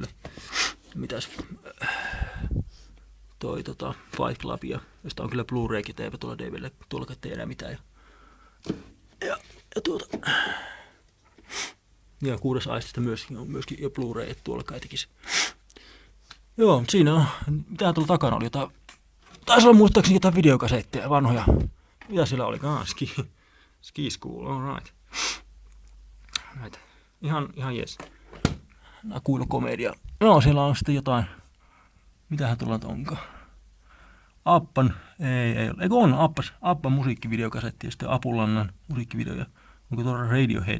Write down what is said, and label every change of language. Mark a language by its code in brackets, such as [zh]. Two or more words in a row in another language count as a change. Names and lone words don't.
[fi] Mitäs Fight Clubia, josta on kyllä Blu-raykin, eipä tuolla DVD:llä tuollakaan tee enää mitään. Ja 6. aistista on myöskin jo Blu-ray, että tuolla kai tekisi. Joo, siinä on, mitä tuolla takana oli, taisi olla muistaakseni jotain videokasetteja, vanhoja. Mitä siellä oli? [en] Ski School, all right. [fi] Näitä. Ihan jes. Kuilukomedia. Joo, siellä on sitten jotain. Mitähän tuolla onkaan? Appan, ei ole. Eikö on Appan musiikkivideokasetti ja sitten Apulannan musiikkivideoja. Onko tuolla Radiohead?